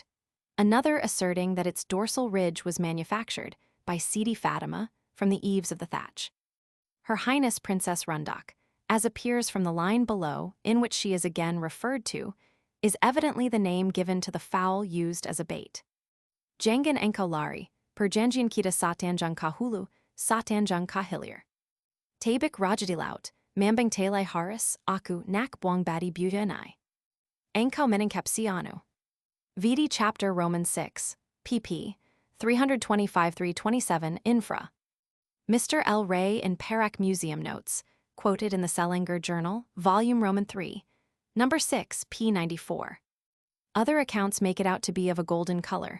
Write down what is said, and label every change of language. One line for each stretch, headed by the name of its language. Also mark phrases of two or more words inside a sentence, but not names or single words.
English: Another asserting that its dorsal ridge was manufactured by Sidi Fatima from the eaves of the thatch. Her Highness Princess Rundok, as appears from the line below, in which she is again referred to, is evidently the name given to the fowl used as a bait.
Malay: Jangan engkau lari, perjanjian kita satanjang kahulu, satanjang kahilir. Tabik rajadilaut, mambang telai haris, aku nak buang badi bujanai. Engkau meningkap sianu.
English: Vidi chapter Roman 6, pp. 325-327 infra. Mr. L. Ray in Perak Museum Notes, quoted in the Selangor Journal, Volume Roman 3, number 6, p. 94. Other accounts make it out to be of a golden color.